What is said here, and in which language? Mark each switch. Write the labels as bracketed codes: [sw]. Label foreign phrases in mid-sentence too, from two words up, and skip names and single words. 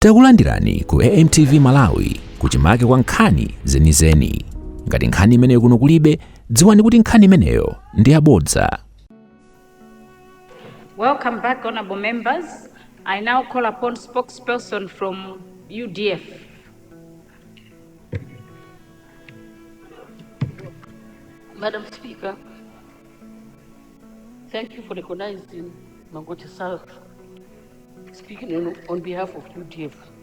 [ny] Takulandirani ku AMTV Malawi kuchimake kwa nkhani zenizeni. Ngati nkhani imeneyo kuno kulibe, dziwani kuti nkhani imeneyo ndi yabodza. [en] Welcome back, honorable members. I now call upon spokesperson from UDF. Madam Speaker, thank you for recognizing Mangochi South, speaking on behalf of UDF.